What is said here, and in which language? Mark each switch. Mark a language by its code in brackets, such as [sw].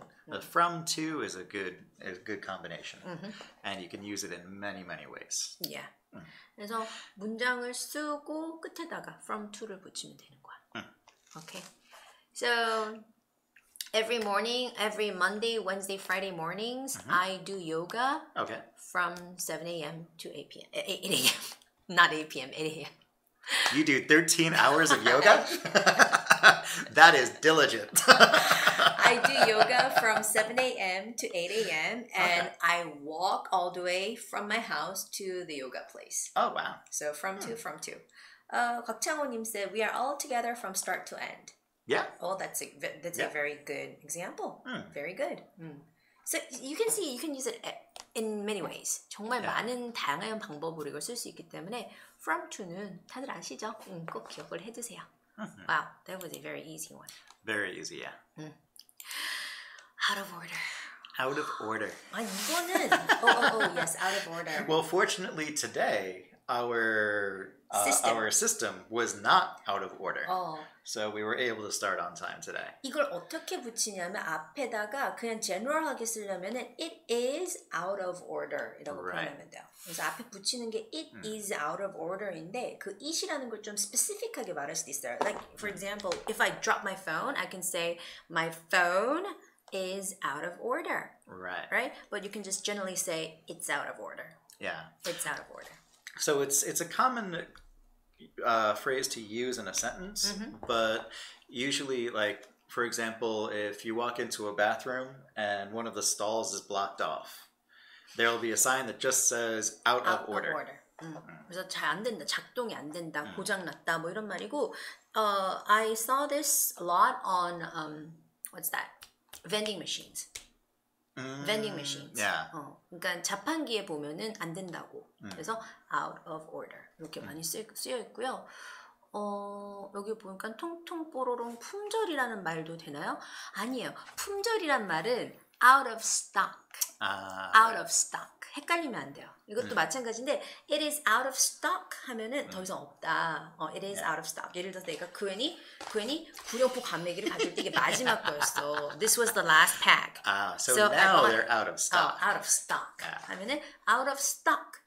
[en] The from to is a good combination, and you can use it in many ways. Yeah. [ko] 그래서 문장을 쓰고 끝에다가 from to를 붙이면 되는 거야. [en] Okay. So every morning, every Monday, Wednesday, Friday mornings, I do yoga. Okay. From 7 a.m. to 8 p.m. 8 a.m. Not 8 p.m. 8 a.m. You do 13 hours of yoga? That is diligent. I do yoga from 7 a.m. to 8 a.m. and I walk all the way from my house to the yoga place. Oh, wow. So from two. 곽창호님 said, we are all together from start to end. Yeah. Oh, that's a very good example. Very good. So you can see, you can use it in many ways. [ko] 정말 많은 다양한 방법으로 이걸 쓸 수 있기 때문에 from to는 다들 아시죠? 꼭 기억을 해두세요. [en] Wow, that was a very easy one. Very easy, yeah. Out of order. Out of order. [ko] 아니 이거는 [en] yes, out of order. Well, fortunately today our system was not out of order. So we were able to start on time today. [ko] 이걸 어떻게 붙이냐면 앞에다가 그냥 general하게 쓰려면은 [en] it is out of order [ko] 이라고 표현하면 돼요. 그래서 앞에 붙이는 게 [en] it is out of order인데 [ko] 그 it이라는 걸 좀 specific하게 말할 수도 있어요. [en] Like for example, if I drop my phone, I can say my phone is out of order. Right? But you can just generally say it's out of order. Yeah. It's out of order. So it's a common phrase to use in a sentence, but usually, like, for example, if you walk into a bathroom and one of the stalls is blocked off, there will be a sign that just says out of order. [ko] 그래서 잘 안 된다, 작동이 안 된다, 고장났다, 뭐 이런 말이고, [en] I saw this a lot on what's that? Vending machines. Vending machines. Yeah. [ko] 그러니까 자판기에 보면은 안 된다고. 그래서 out of order 이렇게 많이 쓰여 있고요. 여기 보니까 통통 뽀로롱 품절이라는 말도 되나요? 아니에요. 품절이란 말은 out of stock. out of stock. 헷갈리면 안 돼요. 이것도 마찬가지인데 [en] it is out of stock [ko] 하면은 더 이상 없다. [en] it is out of stock. [ko] 예를 들어서 내가 그웬이 구룡포 감매기를 가질 때 이게 마지막 거였어. [en] This was the last pack. So now they're out of stock. out of stock. [ko] 하면은 out of stock.